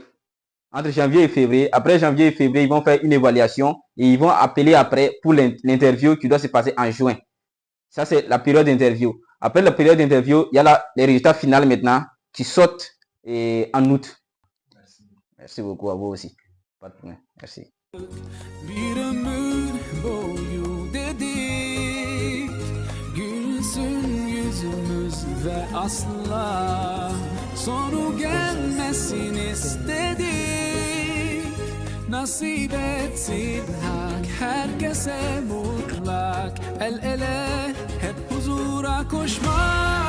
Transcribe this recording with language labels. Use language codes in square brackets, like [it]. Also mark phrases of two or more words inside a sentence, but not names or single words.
[fr] Entre janvier et février. Après janvier et février, ils vont faire une évaluation et ils vont appeler après pour l'interview qui doit se passer en juin. Ça, c'est la période d'interview. Après la période d'interview, il y a les résultats finaux maintenant qui sortent en août. Merci. Merci beaucoup à vous aussi. Pas de problème. Merci. [tr] Bir ömür boyu dedik, gülsün yüzümüz ve asla soru gelmesin istedik. Nasip etsin hak herkese mutlak, el ele hep huzura koşmak.